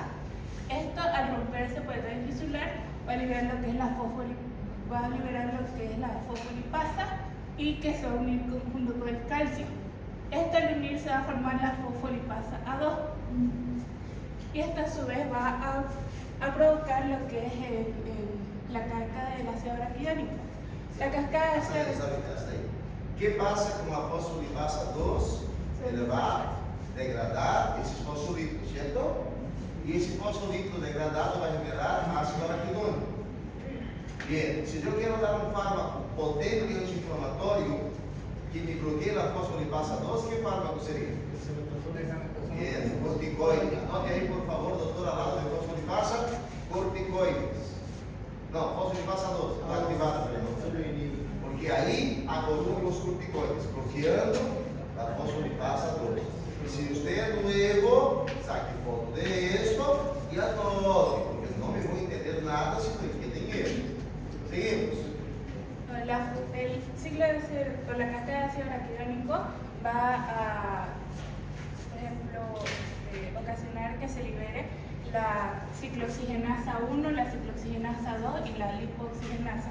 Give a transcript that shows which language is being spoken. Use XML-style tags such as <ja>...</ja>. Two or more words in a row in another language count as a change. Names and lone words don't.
<es>Esto al romperse por el daño tisular va a liberar lo que es la fosfolipasa y que se va a unir junto con el calcio. Esto al unirse va a formar la fosfolipasa A2 y esta a su vez va a provocar lo que es la cascada del ácido araquidónico. La cascada de ácido araquidónico. ¿Qué pasa con la fosfolipasa 2?</es> <pt>Ele vai degradar esses fosfolípidos, certo? E esse fosfolípido degradado vai liberar ácido araquidônico. Bien, se eu quero dar um fármaco potente anti-inflamatório que me bloqueie a fosfolipasa 2, que fármaco seria?</pt> <es>Bien, corticoide.</es> <pt>Anote aí, por favor, doutor, ao lado de fosfolipasa, corticoides. Não, fosfolipasa 2, está activada. Porque aí agregam os corticoides, bloqueando a fosfolipasa 2. Se você</pt> <es>luego saque foto de esto</es> <pt>e anote, porque não me vou entender nada se não entendem erro.</pt> <es>Seguimos. El ciclo con la cascada de ácido araquidónico va a, por ejemplo, ocasionar que se libere la ciclooxigenasa 1, la ciclooxigenasa 2 y la lipoxigenasa.</es>